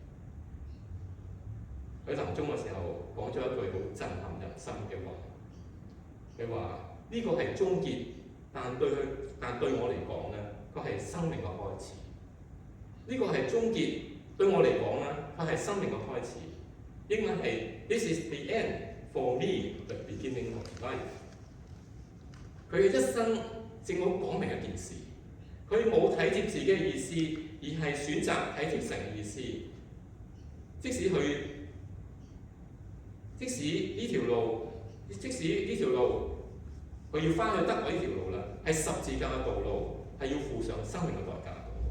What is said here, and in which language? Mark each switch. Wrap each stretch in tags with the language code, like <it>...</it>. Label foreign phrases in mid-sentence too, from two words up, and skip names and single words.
<yue>佢臨終嘅時候講咗一句好震撼人心嘅話，佢話呢個係終結，但對我嚟講咧，佢係生命嘅開始。呢個係終結，對我嚟講咧，佢係生命嘅開始。英文係</yue> <en>This is the end for me, the beginning of life。</en> <yue>佢嘅一生正好講明一件事，佢冇體貼自己嘅意思，而係選擇體貼神嘅意思。即使呢條路，佢要翻去德國呢條路啦，係十字架嘅道路，係要付上生命嘅代價。</yue>